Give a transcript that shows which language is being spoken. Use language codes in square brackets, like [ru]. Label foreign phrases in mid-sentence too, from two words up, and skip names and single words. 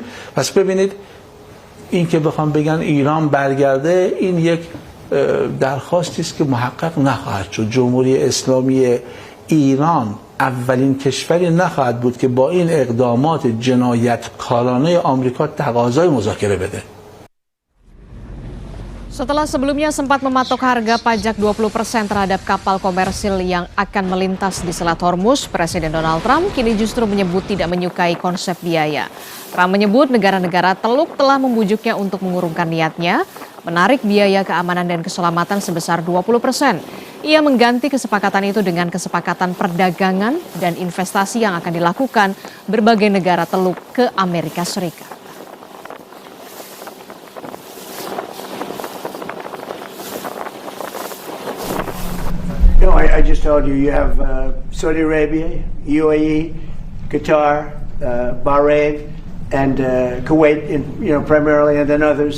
[fa] پس ببینید این که بخوام بگن ایران برگرده این یک درخواستی است که محقق نخواهد شد. جمهوری اسلامی ایران اولین کشوری نخواهد بود که با این اقدامات جنایتکارانه آمریکا تقاضای مذاکره بده. [id] Setelah sebelumnya sempat mematok harga pajak 20% terhadap kapal komersil yang akan melintas di Selat Hormuz, Presiden Donald Trump kini justru menyebut tidak menyukai konsep biaya. Trump menyebut negara-negara Teluk telah membujuknya untuk mengurungkan niatnya, menarik biaya keamanan dan keselamatan sebesar 20%. Ia mengganti kesepakatan itu dengan kesepakatan perdagangan dan investasi yang akan dilakukan berbagai negara Teluk ke Amerika Serikat. [en] No, I just told you, you have Saudi Arabia, UAE, Qatar, Bahrain, and Kuwait, primarily, and then others.